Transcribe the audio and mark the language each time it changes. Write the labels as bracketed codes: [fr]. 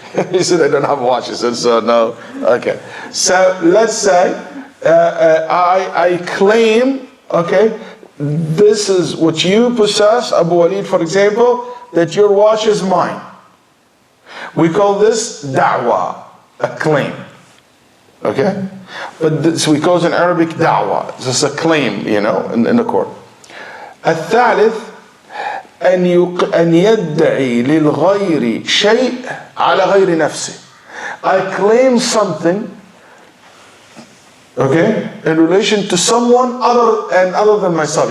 [en] He said, I don't have a watch. He said, so no. Okay. So let's say I claim, okay, this is what you possess, Abu Walid, for example, that your watch is mine. We call this da'wah, a claim. Okay? But this, we call it in Arabic da'wah. It's just a claim, in the court. [ar] الثالث أن يدعي للغير شيء على غير نفسه. [en] I claim something, okay, in relation to someone other than myself.